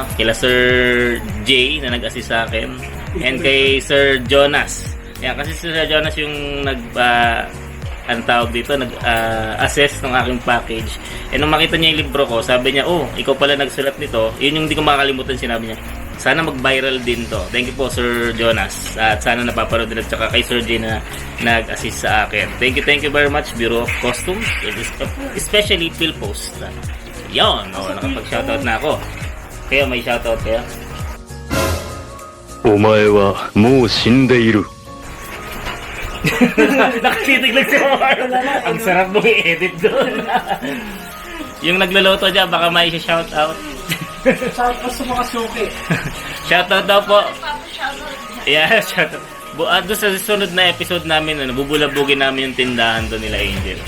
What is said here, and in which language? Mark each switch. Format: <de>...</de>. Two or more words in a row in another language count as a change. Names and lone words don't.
<tl>Kila Sir Jay na nag-assist sa akin. And kay Sir Jonas. Yan, kasi si Sir Jonas yung ang tawag dito, nag-assess ng aking package. And nung makita niya yung libro ko, sabi niya, oh, ikaw pala nagsulat nito. Yun yung hindi ko makakalimutan, sinabi niya. Sana mag-viral din to.</tl> <en>Thank you po, Sir Jonas.</en> <tl>At sana napapanood din at saka kay Sir J na nag-assist sa akin.</tl> <en>Thank you very much, Bureau of Customs. Especially PhilPost.</en> <tl>Yun, nakapag-shoutout na ako. Kaya may shoutout kaya?</tl> <ja>お前はもう死んでいる。</ja> <tl>Nakatitig lang si Omar. Ang sarap mong i-edit doon. Yung nagluluto dyan, baka may shoutout. Shoutout sa mga suki. Shoutout daw po.</tl> <en>Yeah, shoutout.</en> <tl>Doon sa susunod na episode namin, bubulabugin namin yung tindahan doon nila Angel.</tl>